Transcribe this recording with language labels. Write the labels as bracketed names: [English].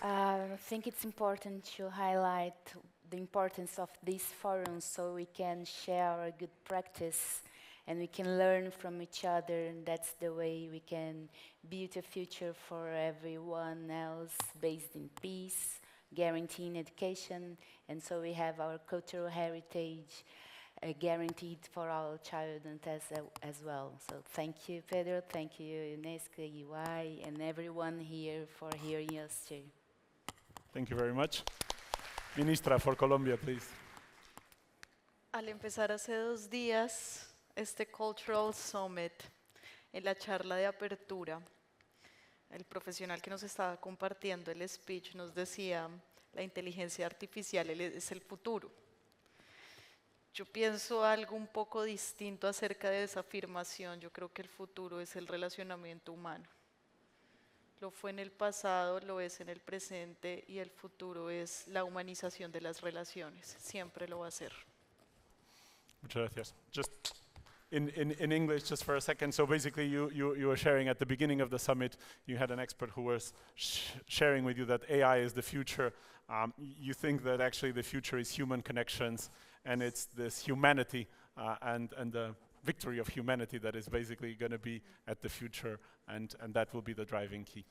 [English] I think it's important to highlight the importance of these forums so we can share our good practice and we can learn from each other, and that's the way we can build a future for everyone else based in peace, guaranteeing education, and so we have our cultural heritage guaranteed for our children as well. So thank you, Pedro, thank you, UNESCO, UI, and everyone here for hearing us too. Thank you very much. Ministra, for Colombia, please. [Spanish] Al empezar hace 2 días este Cultural Summit, en la charla de apertura, el profesional que nos estaba compartiendo el speech nos decía, la inteligencia artificial es el futuro. Yo pienso algo un poco distinto acerca de esa afirmación. Yo creo que el futuro es el relacionamiento humano. Lo fue en el pasado, lo es en el presente, y el futuro es la humanización de las relaciones. Siempre lo va a ser. Muchas gracias. [English] Just in English, just for a second. So basically, you were sharing at the beginning of the summit, you had an expert who was sharing with you that AI is the future. You think that actually the future is human connections, and it's this humanity and the victory of humanity that is basically going to be at the future, and that will be the driving key.